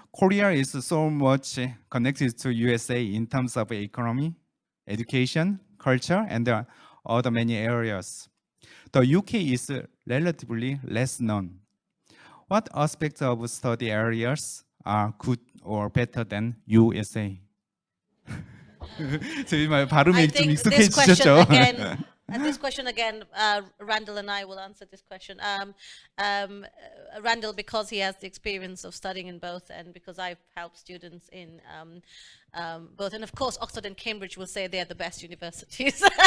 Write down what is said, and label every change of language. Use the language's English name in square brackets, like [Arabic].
[English] Korea is so much connected to USA in terms of economy, education, culture, and other many areas. The UK is relatively less known. What aspects of study areas are good or better than USA? [Korean] 저희 말 발음이 좀 익숙해지셨죠? [English] This question again, Randall and I will answer this question. Randall, because he has the experience of studying in both, and because I've helped students in both, and of course Oxford and Cambridge will say they're the best universities.